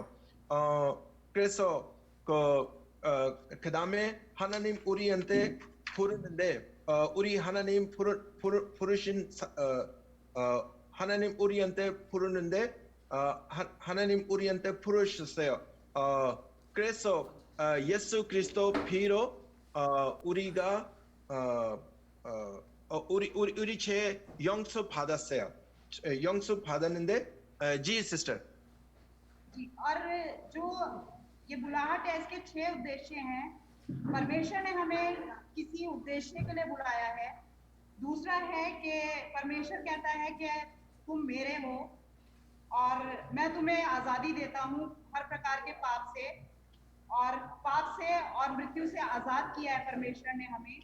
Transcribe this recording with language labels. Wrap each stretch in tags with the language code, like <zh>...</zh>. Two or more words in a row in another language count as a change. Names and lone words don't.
<ko>그래서 그 다음에 하나님 우리한테 부르는데 우리 하나님 부르신 하나님 우리한테 부르는데 하나님 우리한테 부르셨어요. 그래서 예수 그리스도 피로 우리가 우리 죄 용서 받았어요. 용서 받았는데</ko> <hi>जी सिस्टर जी, और जो ये बुलाहट है इसके 6 उद्देश्य हैं। परमेश्वर ने हमें किसी उद्देश्य के लिए बुलाया है। दूसरा है कि परमेश्वर कहता है कि तुम मेरे हो और मैं तुम्हें आज़ादी देता हूँ हर प्रकार के पाप से और मृत्यु से आज़ाद किया है परमेश्वर ने हमें।</hi>